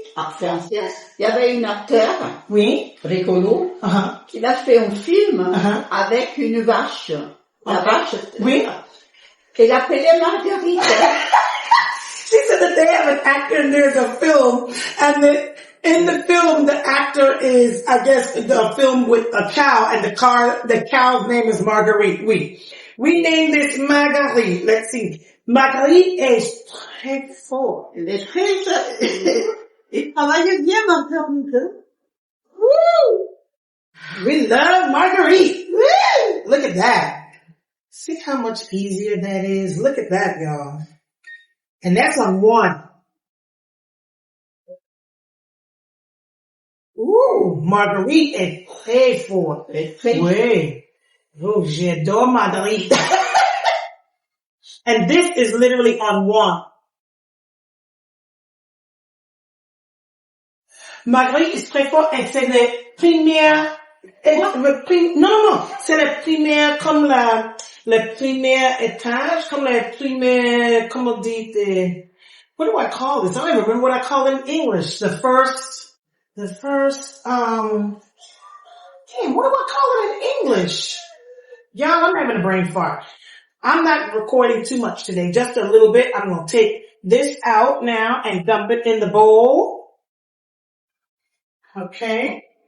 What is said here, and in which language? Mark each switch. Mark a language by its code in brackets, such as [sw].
[fr] en France, il y avait une acteur Oui. rigolo qui a fait un film avec une vache. La vache. Oui. Qu'elle appelait Marguerite. [en] She said that they have an actor and there's a film, and in the film the actor is, I guess, the film with a cow, and the cow's name is Marguerite. We named this Marguerite. Let's see. [fr] Marguerite est très fort. Elle est très... Il travaillait bien, Marguerite. [en] Woo! We love Marguerite. Woo! Look at that. See how much easier that is? Look at that, y'all. And that's on one. [fr] Ooh, Marguerite est très forte. Oui. Oh, j'adore Marguerite. [en] And this is literally on one. [fr] Marguerite est très forte et c'est la première, non, c'est la première comme le premier étage, comme la première, comment on dit, [en] what do I call this? I don't even remember what I call it in English. The first, damn, what do I call it in English? Y'all, I'm having a brain fart. I'm not recording too much today, just a little bit. I'm going to take this out now and dump it in the bowl. Okay.